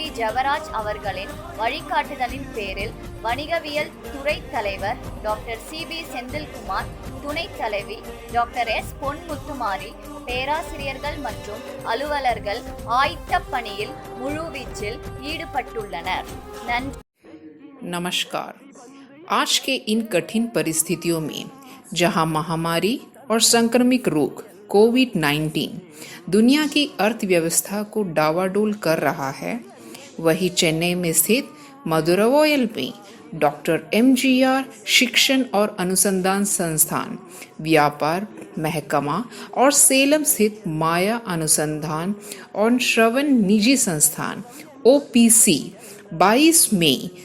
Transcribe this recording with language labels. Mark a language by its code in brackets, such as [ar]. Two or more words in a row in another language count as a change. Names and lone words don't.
[ta] ஜவராஜ் அவர்களின் வழிகாட்டுதலின் பேரில் வணிகவியல் துறை தலைவர் டாக்டர் சி.பி. செந்தில்குமார், துணைத் தலைவி டாக்டர் எஸ். பொன்முத்துமாரி, பேராசிரியர்கள் மற்றும் அலுவலர்கள் ஆயத்த பணியில் முழுவீச்சில் ஈடுபட்டுள்ளனர். நன்றி. [hi] नमस्कार। आज के इन कठिन परिस्थितियों में जहां महामारी और संक्रमिक रोग कोविड-19 दुनिया की अर्थव्यवस्था को डावाडोल कर रहा है, वहीं चेन्नई में स्थित मदुरवायल में डॉक्टर एमजीआर शिक्षण और अनुसंधान संस्थान, व्यापार महकमा और सेलम स्थित माया अनुसंधान और श्रवण निजी संस्थान ओपीसी 22 मई